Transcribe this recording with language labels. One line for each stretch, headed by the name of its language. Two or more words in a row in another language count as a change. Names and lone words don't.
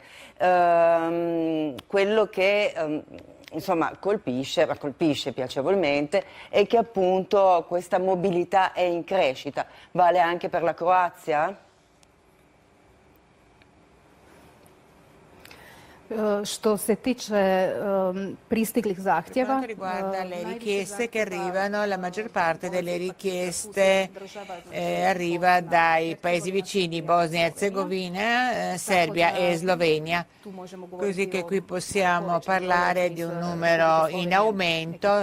Italian: Quello che insomma colpisce piacevolmente è che appunto questa mobilità è in crescita. Vale anche per la Croazia?
Croatian: Što se tiče pristiglih zahtjeva,
Italian: per quanto riguarda le richieste che arrivano, la maggior parte delle richieste arriva dai paesi vicini, Bosnia e Herzegovina, Serbia e Slovenia, così che qui possiamo parlare di un numero in aumento.